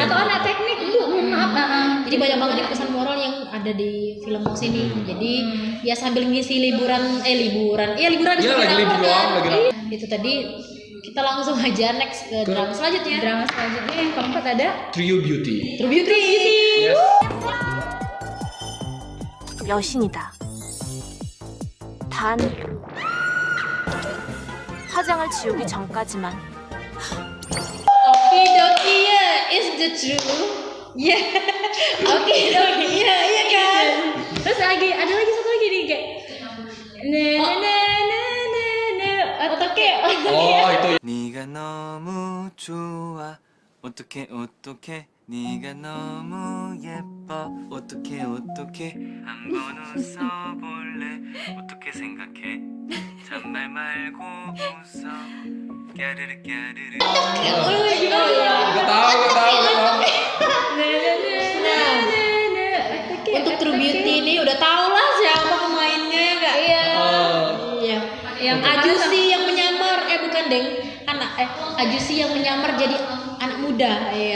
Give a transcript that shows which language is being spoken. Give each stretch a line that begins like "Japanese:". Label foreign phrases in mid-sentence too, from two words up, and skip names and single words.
Indonesian: atau anak teknik bu, mohon maaf. Jadi banyak banget nih pesan moral yang ada di film Mouse ini. Jadi ya sambil ngisi liburan. Iya liburan Iya, lagi rapor libur doang, lagi rapor. Itu tadi kita langsung aja next ke drama selanjutnya. Drama selanjutnya yang keempat ada True Beauty. True Beauty. Yes.
Korean: 여신이다. 단 화장을 지우기 전까지만.
English: Okidoki ya, is the true.
Indonesian: Ya. Okidoki ya, iya kan. terus ada lagi satu lagi nih kayak otoke Oh, itu
Korean: 네가 너무 좋아 어떡해 어떡해 네가 너무 예뻐 어떡해 어떡해 한번 웃어볼래 어떻게 생각해 잔말 말고 웃어 까르르 까르르
Indonesian: Gak tahu. Untuk True Beauty ini udah tau lah siapa pemainnya ya kak. iya Iya. yang Ajusi yang menyamar, bukan deng, Ajusi yang menyamar jadi anak muda, iya.